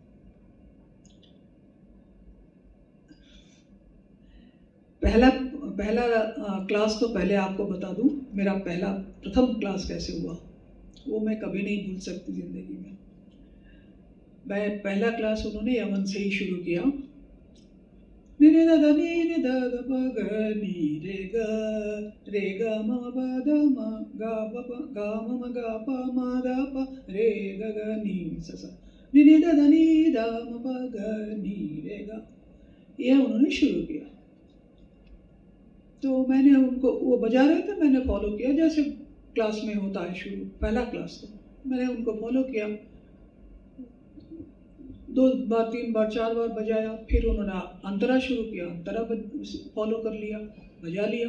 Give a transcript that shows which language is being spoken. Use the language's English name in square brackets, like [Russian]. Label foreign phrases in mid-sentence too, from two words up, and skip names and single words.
[Hindi] पहला क्लास तो पहले आपको बता दूं, मेरा प्रथम क्लास कैसे हुआ वो मैं कभी नहीं भूल सकती जिंदगी में। मैं पहला क्लास उन्होंने यमन से ही शुरू किया। नि नि द द नि नि द द प ग नि रे ग रे ग म प द म ग प प ग म म ग प म द प रे ग ग नि स स नि नि द द नि द म प ग नि रे ग, ये उन्होंने शुरू किया। तो मैंने उनको, वो बजा रहे थे, मैंने फॉलो किया जैसे क्लास में होता है शुरू, पहला क्लास तो मैंने उनको फॉलो किया। 2 बार 3 बार 4 बार बजाया। फिर उन्होंने अंतरा शुरू किया, अंतरा फॉलो कर लिया, बजा लिया।